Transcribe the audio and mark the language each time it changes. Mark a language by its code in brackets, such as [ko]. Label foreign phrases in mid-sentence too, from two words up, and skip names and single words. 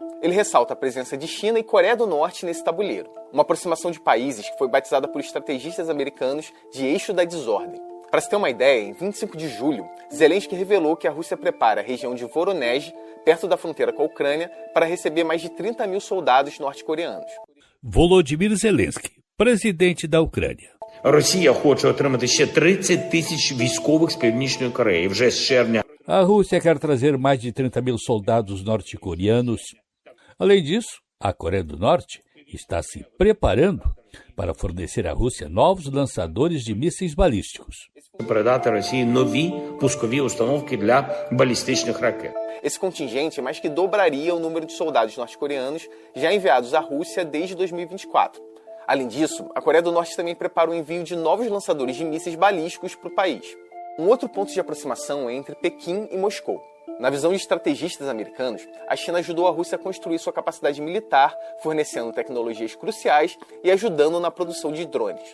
[pt] Ele ressalta a presença de China e Coreia do Norte nesse tabuleiro, uma aproximação de países que foi batizada por estrategistas americanos de eixo da desordem. Para se ter uma ideia, em 25 de julho, Zelensky revelou que a Rússia prepara a região de Voronezh, perto da fronteira com a Ucrânia, para receber mais de 30 mil soldados norte-coreanos. Volodymyr Zelensky, presidente da Ucrânia. [uk] Росія хоче отримати ще 30 тисяч військових з Північної Кореї вже з червня. [pt] A Rússia quer trazer mais de 30 mil soldados norte-coreanos. Além disso, a Coreia do Norte está se preparando para fornecer à Rússia novos lançadores de mísseis balísticos. [uk] Передати Росії нові пускові установки для балістичних ракет. [pt] Esse contingente mais que dobraria o número de soldados norte-coreanos já enviados à Rússia desde 2024. Além disso, a Coreia do Norte também prepara o envio de novos lançadores de mísseis balísticos para o país. Um outro ponto de aproximação é entre Pequim e Moscou. Na visão de estrategistas americanos, a China ajudou a Rússia a construir sua capacidade militar, fornecendo tecnologias cruciais e ajudando na produção de drones.